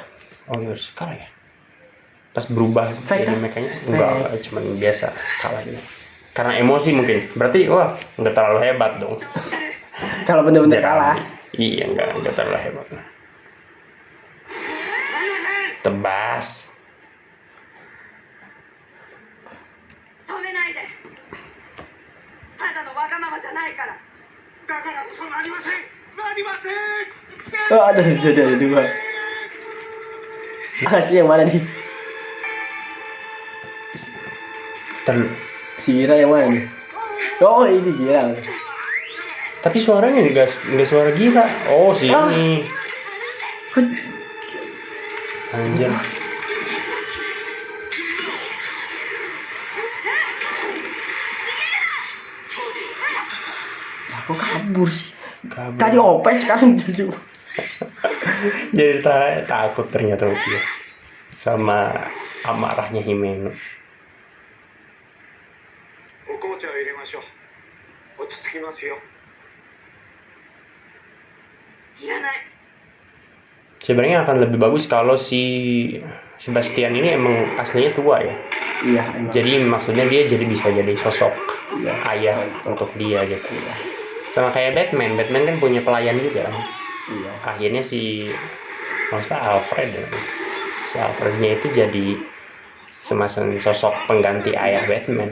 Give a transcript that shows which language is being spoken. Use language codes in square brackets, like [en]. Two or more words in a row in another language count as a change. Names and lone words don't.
[id] oh iya kalah ya. Pas berubah Fake jadi kan? mekanya enggak, cuman biasa kalah gitu. Karena emosi mungkin. Berarti wah enggak terlalu hebat dong. Kalau bener-bener Jeremy. kalah. Iya enggak terlalu hebat. Tebas. [ja] 止めないでただのわがままじゃないからだからこそなりませんなりません [id] Oh, ada dua. Asli yang mana nih? Si Ira yang mana nih? Oh, ini Gira. Tapi suaranya enggak suara gila. Oh, si Ah. ini. Kok Anjir. aku kabur sih? Kabur. Tadi OP sekarang jadi Jadi takut ternyata dia sama amarahnya Himeno. [ja] お紅茶を入れましょう落ち着きますよいらない [id] Sebenarnya akan lebih bagus kalau si Sebastian ini emang aslinya tua ya. Iya, emang. Jadi maksudnya dia jadi bisa jadi sosok Iya, ayah contoh. untuk dia gitu. Sama kayak Batman kan punya pelayan juga. Iya. Akhirnya si maksudnya Alfred ya. Si Alfrednya itu jadi semacam sosok pengganti ayah Batman.